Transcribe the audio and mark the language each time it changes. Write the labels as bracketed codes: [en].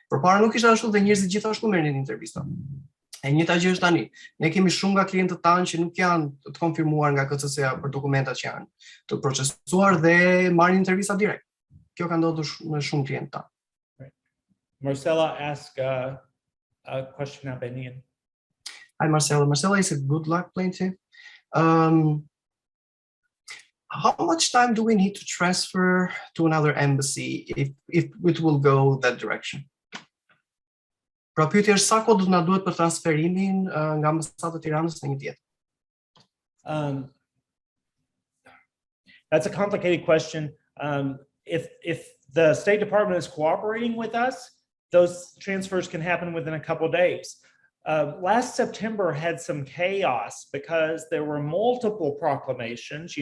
[sq] Përpara nuk ishte ashtu dhe njerëzit gjithashtu merrnin intervista. E njëjta gjë është tani. Ne kemi shumë nga klientët tanë që nuk janë të konfirmuar nga KCC-ja për dokumentat që janë të procesuar dhe marrin intervista direkt. Kjo ka ndodhur me shumë klientë tanë. [en] Right. Marcella asked a question Albanian. Hi Marcella. Marcella is a Goodluck plaintiff. How much time do we need to transfer to another embassy if it will go that direction? [sq] Pra pyetja është sa kohë do të na duhet për transferimin nga ambasada e Tiranës në një tjetër? [en] That's a complicated question. If the State Department is cooperating with us, those transfers can happen within a couple of days. Last September had some chaos because there were multiple proclamations.